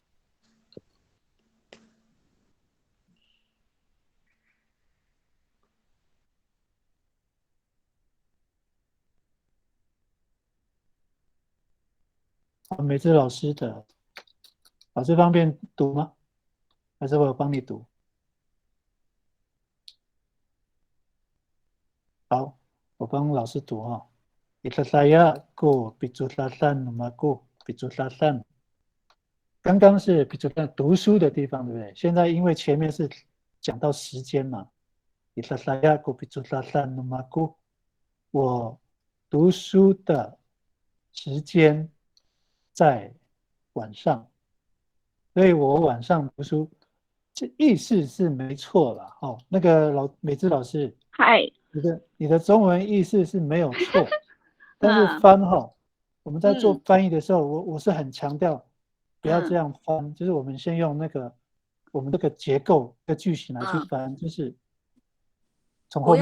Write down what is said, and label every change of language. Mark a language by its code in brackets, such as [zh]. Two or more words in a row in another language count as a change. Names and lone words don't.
[zh] 美智老师的，老师方便读吗？还是我有帮你读？好，我帮老师读哈。 [ami] Ita saya ko piculatan namaku piculatan。 [zh] 刚刚是piculatan读书的地方，对不对？现在因为前面是讲到时间嘛。 [ami] Ita saya ko piculatan namaku， [zh] 我读书的时间在晚上，所以我晚上读书，这意思是没错啦。哦，那个美智老师，嗨，你的中文意思是没有错，但是翻哈，我们在做翻译的时候，我是很强调不要这样翻，就是我们先用那个我们这个结构的句型来去翻，就是从后